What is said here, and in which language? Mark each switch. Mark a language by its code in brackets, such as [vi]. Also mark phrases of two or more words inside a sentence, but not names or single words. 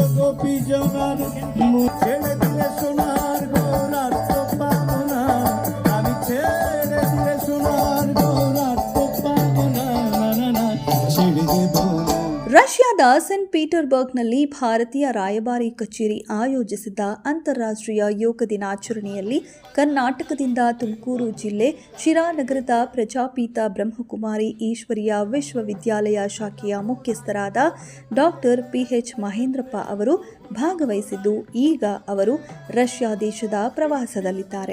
[bn] পিজনার ছেড়ে দিলে সোনার গোরার তো পাবো না, আমি ছেড়ে দিলে সোনার গোরার তো পাবো না, ছেড়ে দেব না। [kn] ರಷ್ಯಾದ ಸೇಂಟ್ ಪೀಟರ್ಬರ್ಗ್ನಲ್ಲಿ ಭಾರತೀಯ ರಾಯಭಾರಿ ಕಚೇರಿ ಆಯೋಜಿಸಿದ್ದ ಅಂತಾರಾಷ್ಟ್ರೀಯ ಯೋಗ ದಿನಾಚರಣೆಯಲ್ಲಿ ಕರ್ನಾಟಕದಿಂದ ತುಮಕೂರು ಜಿಲ್ಲೆ ಶಿರಾನಗರದ ಪ್ರಜಾಪೀತ ಬ್ರಹ್ಮಕುಮಾರಿ ಈಶ್ವರೀಯ ವಿಶ್ವವಿದ್ಯಾಲಯ ಶಾಖೆಯ ಮುಖ್ಯಸ್ಥರಾದ ಡಾಕ್ಟರ್ PH ಮಹೇಂದ್ರಪ್ಪ ಅವರು ಭಾಗವಹಿಸಿದ್ದು, ಈಗ ಅವರು ರಷ್ಯಾ ದೇಶದ ಪ್ರವಾಸದಲ್ಲಿದ್ದಾರೆ.